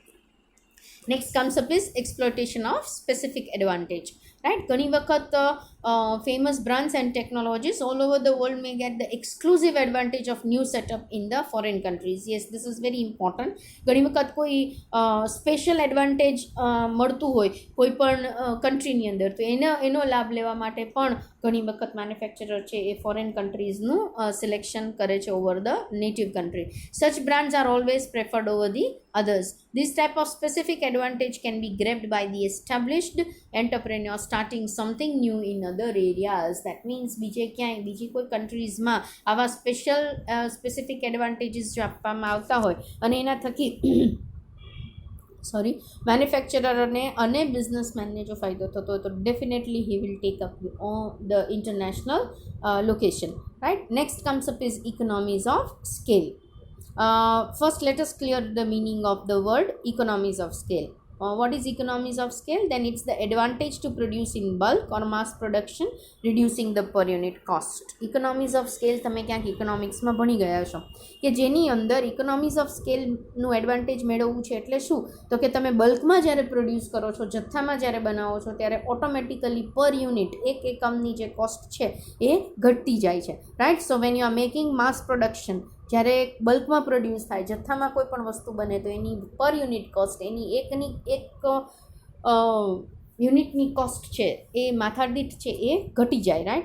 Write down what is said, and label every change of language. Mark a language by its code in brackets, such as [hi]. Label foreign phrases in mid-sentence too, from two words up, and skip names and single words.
[en] next comes up is exploitation of specific advantage, right. [gu] ઘણી વખત [en] famous brands and technologies all over the world may get the exclusive advantage of new setup in the foreign countries. Yes, this is very important. [gu] ઘણી વખત કોઈ [en] special advantage [gu] મળતું હોય કોઈ પણ કન્ટ્રીની અંદર, તો એનો લાભ લેવા માટે પણ ઘણી વખત મેન્યુફેક્ચરર છે એ ફોરેન કન્ટ્રીઝનું સિલેક્શન કરે છે [en] over the native country. such brands are always preferred over the others. This type of specific advantage can be grabbed by the established entrepreneur starting something new in other areas. That means [gu] બીજી કોઈ કન્ટ્રીઝમાં આવા [en] specific advantages [gu] જો આપવામાં આવતા હોય અને એના થકી મેન્યુફેક્ચરરને અને બિઝનેસમેનને જો ફાયદો થતો હોય તો [en] definitely he will take up the international location, right. next comes up is economies of scale. First, let us clear the meaning of the word economies of scale. What is economies of scale? Then it's the advantage to produce in bulk or mass production, reducing the per unit cost. Economies of scale [gu] તમે ક્યાંક ઇકોનોમિક્સમાં ભણી ગયા છો કે જેની અંદર [en] economies of scaleનું [gu] એડવાન્ટેજ મેળવવું છે એટલે શું? તો કે તમે બલ્કમાં જ્યારે પ્રોડ્યુસ કરો છો, જથ્થામાં જ્યારે બનાવો છો, ત્યારે [en] automatically per unit [gu] એક એકમની જે કોસ્ટ છે એ ઘટતી જાય છે, રાઈટ. [en] so when you are making mass production, [gu] જ્યારે બલ્કમાં પ્રોડ્યુસ થાય, જથ્થામાં કોઈ પણ વસ્તુ બને તો એની [en] per unit cost, [gu] એની એક યુનિટની કોસ્ટ છે એ માથાદીઠ છે એ ઘટી જાય, રાઈટ.